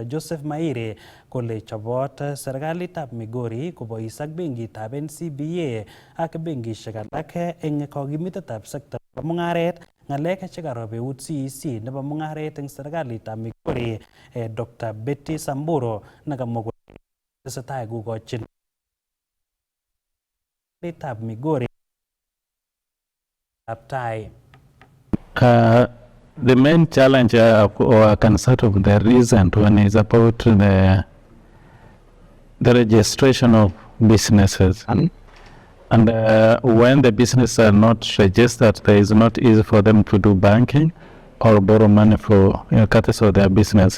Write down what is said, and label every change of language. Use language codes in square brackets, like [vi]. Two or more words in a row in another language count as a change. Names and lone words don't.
[kln] Joseph Maire kole chobot serikalitab Migori kobois ak benkitab NCBA ak benkishek alak eng kakimitetab sekta nebo mung'aret, ng'alek chekarob eut CEC nebo mung'aret eng serikalitab Migori Dr. Betty Samburu nekamwa kole tesetai kokochin serikalitab Migori tai. [en] The main challenge or concern of the recent one is about the registration of businesses. And when the business are not registered, there is not easy for them to do banking or borrow money for courtesy of their business.